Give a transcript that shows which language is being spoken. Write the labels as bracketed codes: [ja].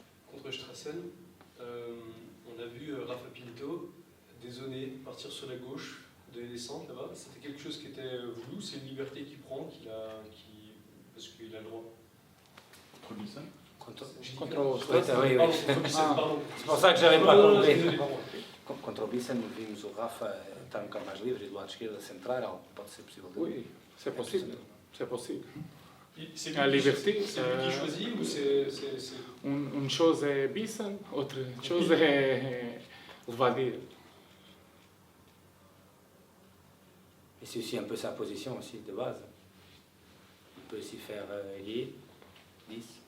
[fr] Contre Strassen, on a vu Rafa Pinto dézonner, partir sur la gauche, donner des centres là-bas. C'était quelque chose qui était voulu, c'est une liberté qu'il prend, parce qu'il a le droit. Contre Bisson? Contre Oui. Pardon. C'est pour ça que j'avais pas compris. Désolé. [pt] Contra o Bissell, vimos o Rafa está um bocado mais livre, do lado esquerdo, central, pode ser possível. [fr] Oui, c'est possible. C'est possible. C'est La liberté, c'est lui qui choisit ou c'est... Une chose est Bisson, autre chose est Vadir. Et c'est aussi un peu sa position aussi de base. Il peut aussi faire ailier, 10.